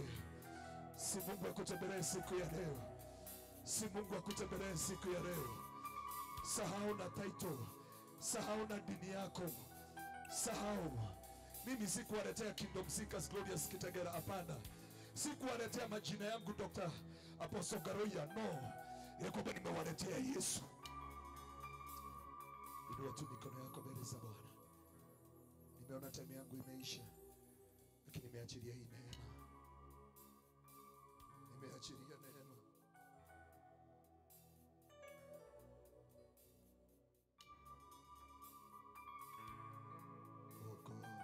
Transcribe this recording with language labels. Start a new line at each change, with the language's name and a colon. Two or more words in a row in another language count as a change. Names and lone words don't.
Swahili: Si Mungu akutembelee siku ya leo. Si Mungu akutembelee siku ya leo. Sahau na title. Sahau na dini yako. Sahau. Mimi sikuwaletea Kingdom Seekers Glorious Kitegera, hapana. Sikuwaletea majina yangu Dr. Apostle Garoya, no. Ya kwamba nimewaletea Yesu. Inua tu mikono yako mbele za Bwana. Nimeona time yangu imeisha, lakini nimeachilia hii neema. Nimeachilia neema.
English: Oh God.